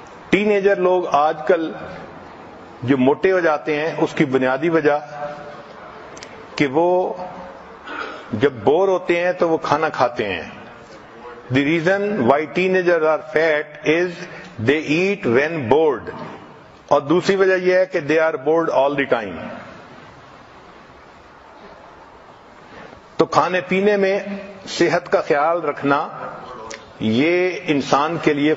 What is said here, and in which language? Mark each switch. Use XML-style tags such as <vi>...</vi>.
<ur>Ten ager لوگ آج کل جو موٹے ہو جاتے ہیں اس کی بنیادی وجہ کہ وہ جب بور ہوتے ہیں تو وہ کھانا کھاتے ہیں.</ur> <en>The reason why teenagers are fat is they eat when bored.</en> <ur>اور دوسری وجہ یہ ہے کہ</ur> <en>they are bored all the time.</en> <ur>تو کھانے پینے میں صحت کا خیال رکھنا یہ انسان کے لیے</ur>